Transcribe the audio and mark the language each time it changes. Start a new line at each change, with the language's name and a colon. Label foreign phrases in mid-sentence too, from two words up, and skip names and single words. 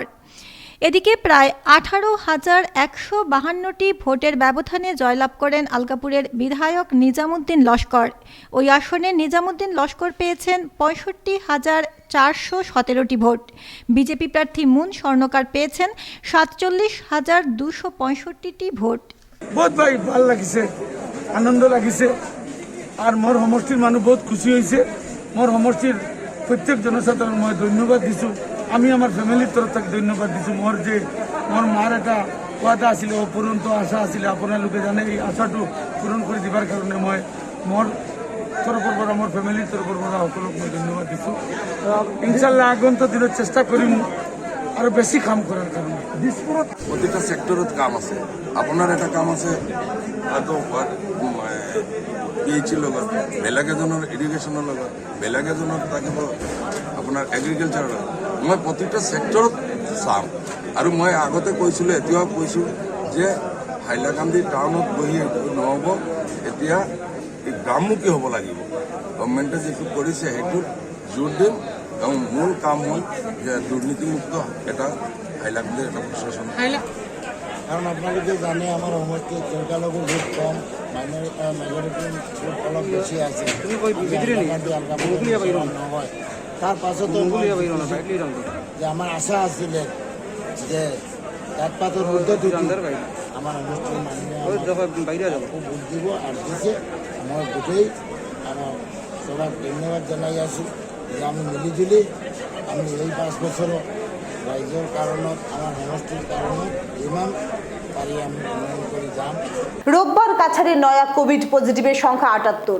Bangla: এদিকে প্রায় 18,152টি ভোটের ব্যবধানে জয়লাভ করেন আলগাপুরের বিধায়ক নিজামুদ্দিন লস্কর। ওই আসনে নিজামুদ্দিন লস্কর পেয়েছেন 65,417টি ভোট। বিজেপি প্রার্থী মুন স্বর্ণকার পেয়েছেন 47,265টি ভোট।
Assamese: বহুত ভাই ভাল লাগিছে, আনন্দ লাগিছে, আর মোর সমষ্টির মানুষ বহুত খুশি হয়েছে। মোর সমষ্টির প্রত্যেক জনসাধারণ মই ধন্যবাদ দিছোঁ। আমি আমার ফ্যামিলির তরফ থেকে ধন্যবাদ দিছোঁ। মোর মার একটা কথা আছিল, অপূরন্ত আশা আছিল, আপোনালোকে জানে এই আশাটো পূরণ করে দিবার কারণে মই মোর তরফৰ পৰা, মোৰ ফ্যামিলিৰ তরফৰ পৰা সকলক মই ধন্যবাদ দিছোঁ। ইনশাল্লাহ আগন্তুক দিনত চেষ্টা কৰিম আৰু বেছি কাম কৰাৰ কাৰণে। প্রতিটা সেক্টরত কাম আছে, আপনার এটা কাম আছে হয়তো পিএইচির লগত, বেলেগ এজনের ইরিগেশনের লগত, বেলেগ এজনের থাকিব আপনার এগ্রিকালচাৰৰ লগত। মই প্ৰতিটা সেক্টরত চাম আৰু মই আগতে কৈছিলোঁ, এতিয়াও কৈছোঁ যে হাইলাকান্দি টাউনত বহি নহ'ব, এতিয়া গ্ৰামমুখী হ'ব লাগিব। গভৰ্ণমেণ্টে যিটো কৰিছে সেইটোত জোৰ দিম এবং মূল কাম হ'ল যে দুর্নীতিমুক্ত এটা হাইলাকান্দির একটা প্রশাসন।
Bangla: কারণ আপনাদেরকে জানে আমার সমষ্টিত সংখ্যালঘু ভোট কম, মেজরিটি ভোট অলপ বেশি আছে।
Assamese: নহয় তার পাছতো যে আমার আশা আছিলে যে তার পাতৰ পদ্ধতি আমার সমষ্টির মানুহে ভোট দিব আর দিছে। মই গোটেই আমার সবাই ধন্যবাদ জানাই আছো যে আমি মিলিজুলি আমি এই 5 বছর রাইজের কারণত, আমার সমষ্টির কারণত ইমান পারি আমি উন্নয়ন করে যাম।
Bangla: রোববার কাছাড়ের নয়া কোভিড পজিটিভের সংখ্যা 78।